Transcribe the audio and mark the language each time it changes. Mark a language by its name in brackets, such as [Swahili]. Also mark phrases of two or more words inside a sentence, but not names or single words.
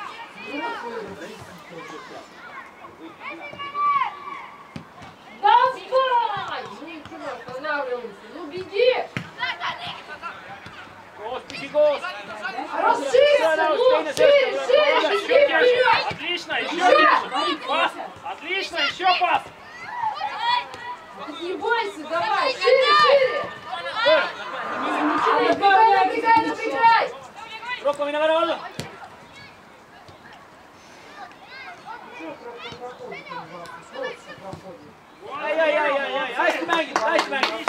[Russian] Давай! Ничего, останавливаемся. Ну беги! [Estonian] Koos, püsi koos. [Russian] Расширься! Ну, шире, вперед! Отлично, еще ниже. Пас. Отлично, еще пас. Не бойся, давай, шире! Набегай! [Estonian] Rokko, mine värava alla. Ai, hästi mängid, hästi mängid.